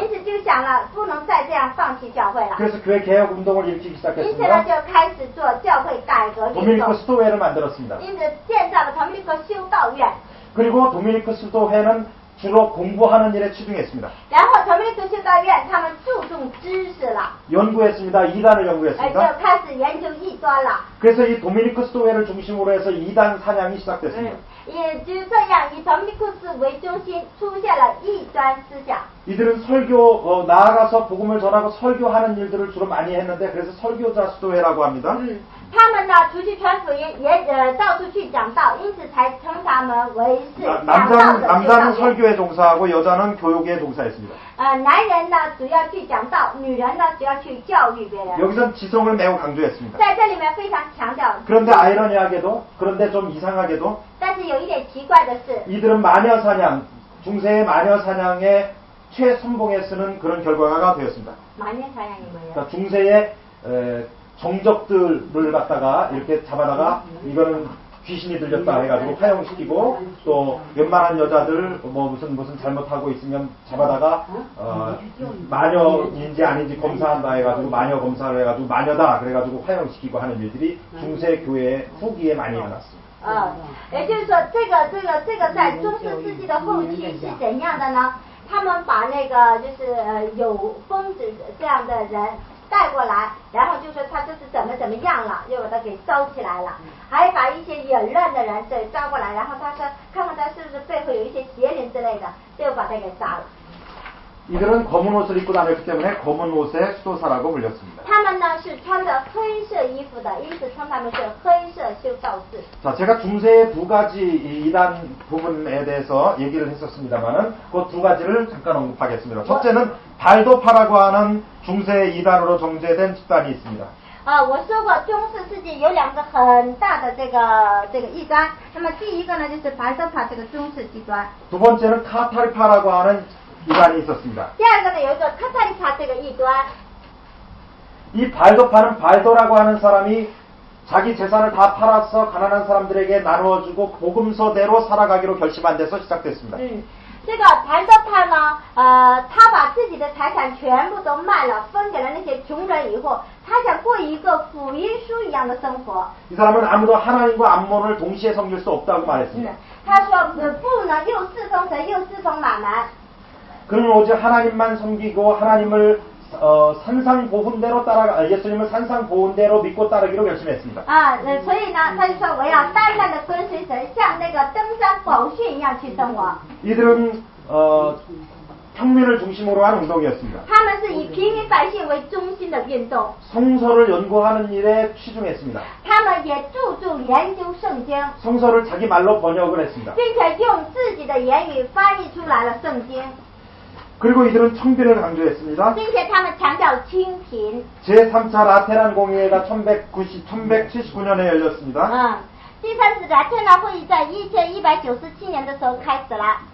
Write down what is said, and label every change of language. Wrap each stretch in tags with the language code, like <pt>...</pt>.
<zh>因此就想了，不能再这样放弃教会了。</zh> <ko>그래서 교회 개혁 운동을 일으키기</ko> <zh>因此呢，</zh> <ko>시작했습니다.</ko> <zh>就开始做教会改革运</zh> <ko>도미니크</ko> <zh>动，</zh> <ko>수도회를 만들었습니다.</ko> <zh>因此建造了 Dominico 修道院。</zh> <ko>그리고 도미니크 수도회는 주로 공부하는 일에 치중했습니다.</ko> <zh>然后 Dominico 修道院他们注重知识了，</zh> <ko>연구했습니다. 이단을</ko> <zh>就</zh> <ko>연구했습니다.</ko> <zh>开始研究异端了。</zh> <ko>그래서 이 도미니크 수도회를 중심으로 해서 이단 사냥이 시작됐습니다.</ko> <zh>也就这样，以 Dominicus 为中心，出现了异端思想。</zh> <ko>이들은 설교 나아가서 복음을 전하고 설교하는 일들을 주로 많이 했는데 그래서 설교자 수도회라고 합니다.</ko> <zh>他们呢，出去传福音，也到处去讲道，因此才称他们为是讲道的修道</zh> <ko>남자는</ko> <zh>院。</zh> <ko>설교에 종사하고 여자는 교육에 종사했습니다.</ko> <zh>男人呢主要去讲道，女人呢主要去教育别人。</zh> <ko>여기선 지성을 매우 강조했습니다.</ko> <zh>在这里面非常强调。</zh> <ko>그런데 아이러니하게도 그런데 좀 이상하게도</ko> <zh>但是有一点奇怪的是，</zh> <ko>이들은 마녀 사냥 중세의 마녀 사냥에 최선봉에 쓰는 그런 결과가 되었습니다. 마녀 사냥이 뭐예요? 그러니까 중세의 정적들을 갖다가 이렇게 잡아다가 이거는 귀신이 들렸다 해가지고 화형시키고 또 웬만한 여자들 뭐 무슨 잘못하고 있으면 잡아다가 마녀인지 아닌지 검사한다 해가지고 마녀 검사를 해가지고 마녀다 그래가지고 화형시키고 하는 일들이 중세 교회 후기에 많이 일어났습니다.</ko> <zh>也就是说，这个在中世世纪的后期是怎样的呢？他们把那个就是有疯子这样的人带过来，然后就说他这是怎么样了，又把他给烧起来了，还把一些隐忍的人抓过来，然后他说看看他是不是背后有一些邪灵之类的，就把他给杀了。</zh> <ko>이들은 검은 옷을 입고 다녔기 때문에 검은 옷의 수도사라고 불렸습니다.</ko> <zh>他们呢是穿着黑色衣服的，因此称他们是黑色修道士。</zh> <ko>자, 제가 중세의 두 가지 이단 부분에 대해서 얘기를 했었습니다만은 그 두 가지를 잠깐 언급하겠습니다. 첫째는 발도파라고 하는 중세의 이단으로 정제된 집단이 있습니다.</ko> <zh>我说过中世世纪有两个很大的这个异端，那么第一个呢就是白色法这个中世极端，</zh> <ko>두 번째는 카타르파라고 하는 이단이 있었습니다.</ko> <zh>第二个呢有一个科特利帕这个异端。</zh> <ko>이 발도파는 발도라고 하는 사람이 자기 재산을 다 팔아서 가난한 사람들에게 나누어주고 복음서대로 살아가기로 결심한 데서 시작됐습니다.</ko> <zh>这个白色派呢，他把自己的财产全部都卖了，分给了那些穷人以后，他想过一个福音书一样的生活。</zh> <ko>이 사람은 아무도 하나님과 암몬을 동시에 섬길 수 없다고 말했습니다.</ko> <zh>他说不能又侍奉神又侍奉马门。</zh> <ko>그는 오직 하나님만 섬기고 하나님을 산상보훈대로 예수님을 산상보훈대로 믿고 따르기로 결심했습니다.</ko> <zh>所以呢，他就说我要单单的跟随神，像那个登山宝训一样去生活。</zh> <ko>이들은 평민을 중심으로 한 운동이었습니다.</ko> <zh>他们是以平民百姓为中心的运动。</zh> <ko>성서를 연구하는 일에 치중했습니다.</ko> <zh>他们也注重研究圣经，</zh> <ko>성서를 자기 말로 번역을 했습니다.</ko> <zh>并且用自己的言语翻译出来了圣经。</zh> <ko>그리고 이들은 청빈을 강조했습니다.</ko> <zh>并且他们强调清贫。</zh> <ko>제3차 라테란 공의회가 1179년에 열렸습니다.</ko> <zh>第三次拉特纳会议在1197年的时候开始了。</zh>